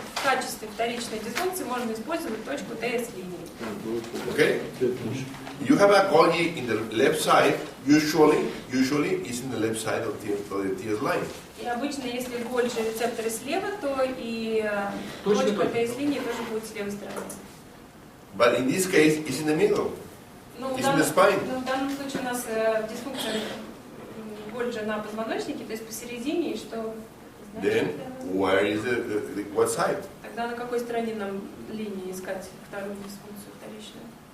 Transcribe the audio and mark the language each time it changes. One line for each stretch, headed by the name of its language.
Russian: в качестве вторичной дисфункции можно использовать точку ТС-линии.
English: Okay? You have a Golgi in the left side, usually is in the left side of the TS line.
Russian: И обычно, если Golgi рецепторы слева, то и Точка точка только. ТС-линии тоже будет с левой стороны.
English: But in this case, it's in the middle.
Russian: Ну,
English: It's in the spine.
Russian: в данном случае у нас дисфункция Golgi на позвоночнике, то есть посередине, и что?
English: Then, where is what side?
Russian: Тогда на какой стороне нам линии искать вторую дисфункцию вторичную?